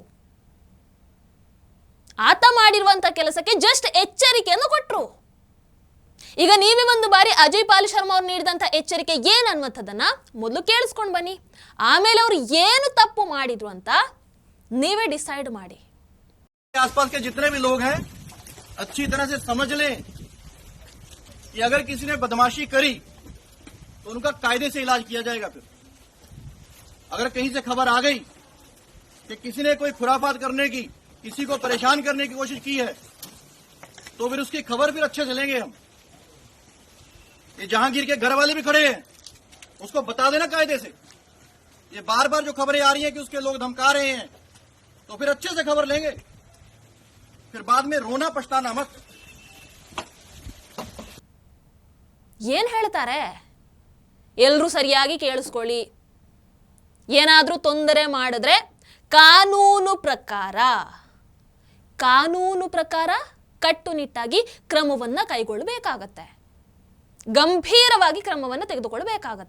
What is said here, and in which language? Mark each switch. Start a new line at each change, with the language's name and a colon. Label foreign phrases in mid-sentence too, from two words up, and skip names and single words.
Kannada: ಆತ ಮಾಡಿರುವಂತ ಕೆಲಸಕ್ಕೆ ಜಸ್ಟ್ ಎಚ್ಚರಿಕೆಯನ್ನು ಕೊಟ್ಟರು. ಈಗ ನೀವೇ ಒಂದು ಬಾರಿ ಅಜಯ್ ಪಾಲ್ ಶರ್ಮಾ ಅವರು ನೀಡಿದಂತ ಎಚ್ಚರಿಕೆ ಏನ್ ಅನ್ನುವಂಥದ್ದನ್ನ ಮೊದಲು ಕೇಳಿಸ್ಕೊಂಡು ಬನ್ನಿ. ಆಮೇಲೆ ಅವರು ಏನು ತಪ್ಪು ಮಾಡಿದ್ರು ಅಂತ ನೀವೇ ಡಿಸೈಡ್ ಮಾಡಿ.
Hindi: आसपास के जितने भी लोग हैं अच्छी तरह से समझ लें कि अगर किसी ने बदमाशी करी तो उनका कायदे से इलाज किया जाएगा. फिर अगर कहीं से खबर आ गई कि किसी ने कोई खुराफात करने की, किसी को परेशान करने की कोशिश की है, तो फिर उसकी खबर फिर अच्छे से लेंगे हम. ये जहांगीर के घर वाले भी खड़े हैं, उसको बता देना कायदे से. ये बार बार जो खबरें आ रही हैं कि उसके लोग धमका रहे हैं, तो फिर अच्छे से खबर लेंगे, फिर बाद में रोना पछताना मत.
Kannada: ಏನ್ ಹೇಳ್ತಾರೆ ಎಲ್ಲರೂ ಸರಿಯಾಗಿ ಕೇಳಿಸ್ಕೊಳ್ಳಿ. ಏನಾದ್ರೂ ತೊಂದರೆ ಮಾಡಿದ್ರೆ ಕಾನೂನು ಪ್ರಕಾರ ಕಟ್ಟುನಿಟ್ಟಾಗಿ ಕ್ರಮವನ್ನ ಕೈಗೊಳ್ಳಬೇಕಾಗತ್ತೆ, ಗಂಭೀರವಾಗಿ ಕ್ರಮವನ್ನು ತೆಗೆದುಕೊಳ್ಳಬೇಕಾಗತ್ತೆ.